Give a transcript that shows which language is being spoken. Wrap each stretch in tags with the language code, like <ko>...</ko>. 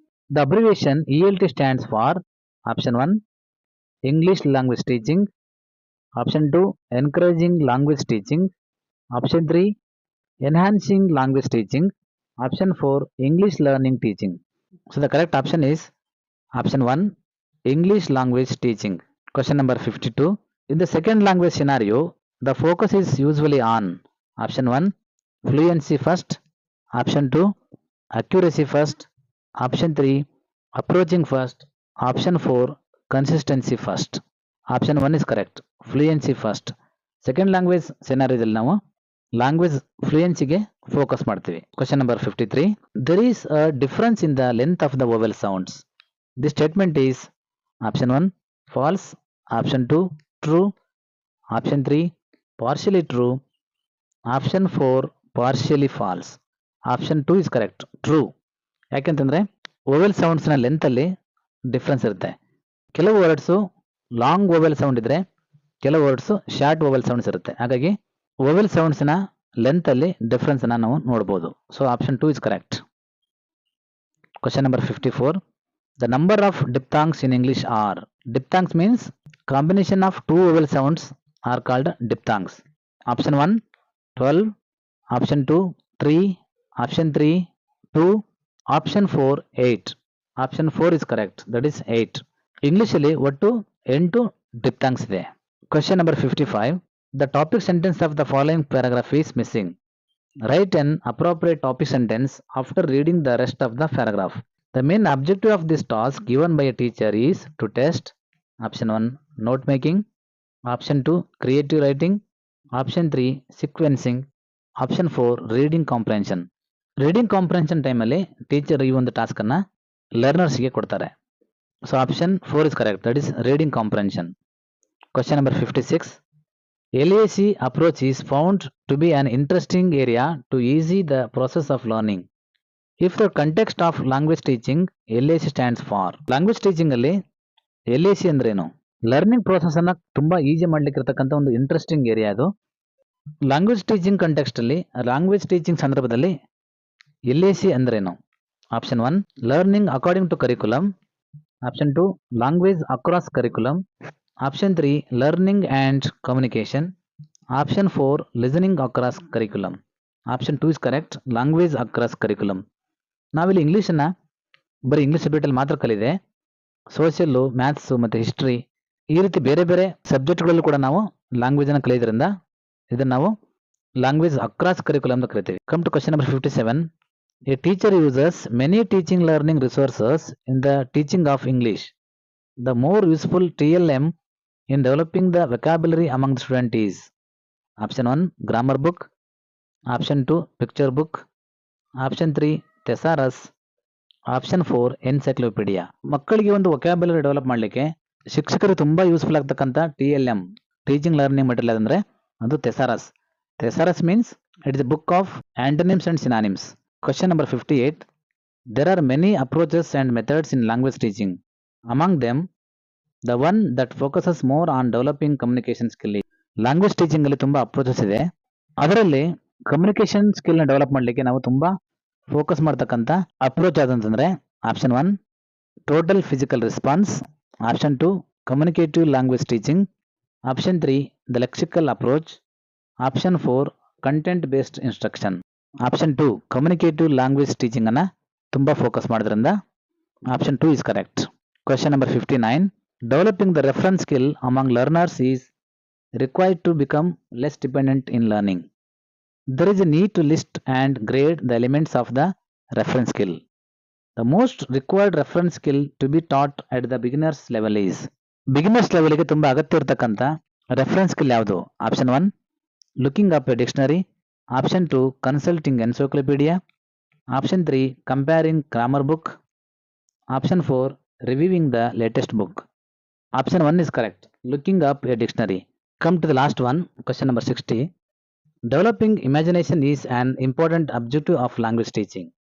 <en>The abbreviation ELT stands for option 1 English language teaching, option 2 encouraging language teaching, option 3 enhancing language teaching, option 4 English learning teaching. So the correct option is option 1 English language teaching. Question number 52. In the second language scenario, the focus is usually on option 1 fluency first, option 2 accuracy first, option 3 approaching first, option 4 consistency first. Option 1 is correct, fluency first. Second language scenario</en> <kn>ದಲ್ಲಿ ನಾವು language ಫ್ಲೂಯೆನ್ಸಿಗೆ focus ಮಾಡ್ತೀವಿ.</kn> <en>Question number 53. There is a difference in the length of the vowel sounds. This statement is option 1 false, option 2 true, option 3 partially true, option 4 partially false. Option 2 is correct, true.</en> <kn>ಯಾಕೆಂತಂದ್ರೆ ವೋವೆಲ್ ಸೌಂಡ್ಸ್ನ ಲೆಂತಲ್ಲಿ difference ಇರುತ್ತೆ. ಕೆಲವು words long ವೋವೆಲ್ sound ಇದ್ರೆ ಕೆಲವು words short ವೋವೆಲ್ sounds ಇರುತ್ತೆ. ಹಾಗಾಗಿ ವೋವೆಲ್ ಸೌಂಡ್ಸ್ನ ಲೆಂತಲ್ಲಿ ಡಿಫ್ರೆನ್ಸ್ನ ನಾವು ನೋಡ್ಬೋದು.</kn> <en>So option 2 is correct. Question number 54. The number of diphthongs in English are. Diphthongs means combination of two vowel sounds are called diphthongs. Option 1 12, option 2 3, option 3 2, option 4 8. Option 4 is correct, that is 8.</en> <kn>English ಅಲ್ಲಿ ಒಟ್ಟು 8 diphthongs ಇದೆ.</kn> <en>Question number 55. The topic sentence of the following paragraph is missing. Write an appropriate topic sentence after reading the rest of the paragraph. The main objective of this task given by a teacher is to test option 1 note making, option 2 creative writing, option 3 sequencing, option 4 reading comprehension.</en> <kn>Reading comprehension ಟೈಮಲ್ಲಿ teacher ಈ ಒಂದು ಟಾಸ್ಕನ್ನು ಲರ್ನರ್ಸ್ಗೆ ಕೊಡ್ತಾರೆ.</kn> <en>So option 4 is correct, that is reading comprehension. Question number 56. LAC approach is found to be an interesting area to ease the process of learning. If the context of language teaching, LAC stands for.</en> <kn>Language teaching ಅಲ್ಲಿ LAC ಅಂದ್ರೇನು? Learning process ಅನ್ನ ತುಂಬಾ easy ಮಾಡ್ಲಿಕ್ಕೆ ಇರತಕ್ಕಂಥ ಒಂದು interesting area ಅದು. Language teaching context ಅಲ್ಲಿ, language teaching ಸಂದರ್ಭದಲ್ಲಿ LAC ಅಂದ್ರೇನು?</kn> <en>Option 1 learning according to curriculum, option 2 language across curriculum, option 3 learning and communication, option 4 listening across curriculum. Option 2 is correct, language across curriculum.</en> <kn>ನಾವಿಲ್ಲಿ ಇಂಗ್ಲೀಷನ್ನು ಬರೀ English ಸಬ್ಜೆಕ್ಟಲ್ಲಿ ಮಾತ್ರ ಕಲಿದೆ. Social, maths ಮತ್ತು history ಈ ರೀತಿ ಬೇರೆ ಬೇರೆ ಸಬ್ಜೆಕ್ಟ್ಗಳಲ್ಲೂ ಕೂಡ ನಾವು ಲ್ಯಾಂಗ್ವೇಜನ್ನು ಕಲಿಯೋದ್ರಿಂದ ಇದನ್ನು ನಾವು ಲ್ಯಾಂಗ್ವೇಜ್ ಅಕ್ರಾಸ್ ಕರಿಕ್ಯುಲಮ್ ಅಂತ ಕರಿತೀವಿ.</kn> <en>Come to question number 57. A teacher uses many teaching learning resources in the teaching of English. The more useful TLM in developing the vocabulary among the student is. Option 1 grammar book, option 2 picture book, option 3 thesaurus, option 4 encyclopedia.</en> <kn>ಮಕ್ಕಳಿಗೆ ಒಂದು vocabulary develop ಮಾಡಲಿಕ್ಕೆ ಶಿಕ್ಷಕರು ತುಂಬಾ useful ಆಗ್ತಕ್ಕಂಥ TLM teaching learning material ಅಂದ್ರೆ ಅದು thesaurus.</kn> <en>Thesaurus means it is a book of antonyms and synonyms. Question number 58. There are many approaches and methods in language teaching. Among them, the one that focuses more on developing communication skill.</en> <kn>Language teaching ಅಲ್ಲಿ ತುಂಬಾ approaches ಇದೆ. ಅದರಲ್ಲಿ communication skill ನ develop ಮಾಡಲಿಕ್ಕೆ ನಾವು ತುಂಬಾ focus ಮಾಡ್ತಕ್ಕಂಥ approach ಯಾವ್ದಂತಂದ್ರೆ</kn> <en>Option 1 total physical response, option 2 communicative language teaching, option 3 the lexical approach, option 4 content based instruction. Option 2 communicative language teaching</en> <kn>ಅನ್ನ ತುಂಬಾ ಫೋಕಸ್ ಮಾಡೋದ್ರಿಂದ</kn> <en>Option 2 is correct. Question number 59. Developing the reference skill among learners is required to become less dependent in learning. There is a need to list and grade the elements of the reference skill. The most required reference skill to be taught at the beginners level is.</en> <kn>Beginners level ಗೆ ತುಂಬಾ ಅಗತ್ಯ ಇರತಕ್ಕಂತ reference skill ಯಾವುದು?</kn> <en>Option 1 looking up a dictionary, option 2 consulting encyclopedia, option 3 comparing grammar book, option 4 reviewing the latest book. Option 1 is correct. Looking up a dictionary. Come to the last one, question number 60. Developing imagination is an important objective of language teaching.</en>